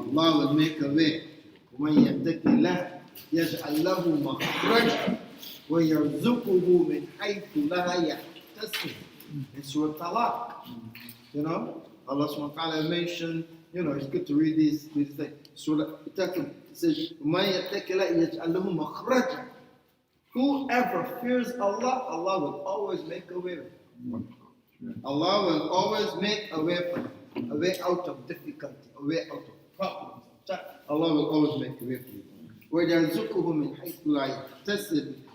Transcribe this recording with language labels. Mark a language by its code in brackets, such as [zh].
[en] Allah will make a way. [ar] وَمَنْ يَتَّقِ اللَّهَ يَجْعَلْ لَهُ مَخْرَجًا وَيَرْزُقُهُ مِنْ حَيْثُ لَا يَحْتَسِبُ. [en] In Surah Talaq, Allah subhanahu wa ta'ala mentioned, it's good to read these things. Surah Talaq says, [ar] وَمَنْ يَتَّقِ اللَّهَ يَجْعَلْ لَهُ مَخْرَجًا. [en] Whoever fears Allah, Allah will always make a way. Allah will always make a way for them, a way out of difficulty, a way out of problems. Allah will always make a way for you. [ar] وَيَرْزُقُهُ مِنْ حَيْثُ لَا يَحْتَسِبُ.